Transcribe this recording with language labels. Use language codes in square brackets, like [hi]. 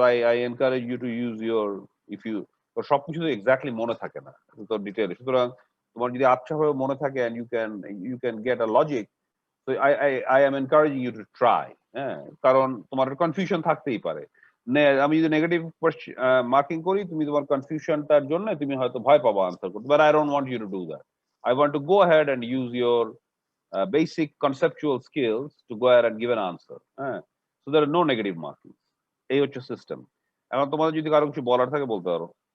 [en] I encourage you to use your, if you, [bn] সবকিছু তো exactly মনে থাকে [en] না তো ডিটেইলে, সুতরাং তোমার যদি আচ্ছা ভাবে মনে থাকে and you can get a logic, so I am encouraging you to try. [bn] হ্যাঁ, কারণ তোমার কনফিউশন থাকতেই পারে। আমি যদি নেগেটিভ মার্কিং করি, তুমি তোমার কনফিউশনটার জন্য তুমি হয়তো ভয় পাবো আনসার করতে, [en] But I don't want you to do that. I want to go ahead and use your basic conceptual skills to go ahead and give an answer. হ্যাঁ, so there are no negative marking. [bn] এই হচ্ছে system. এখন তোমাদের যদি কারো কিছু বলার থাকে বলতে পারো।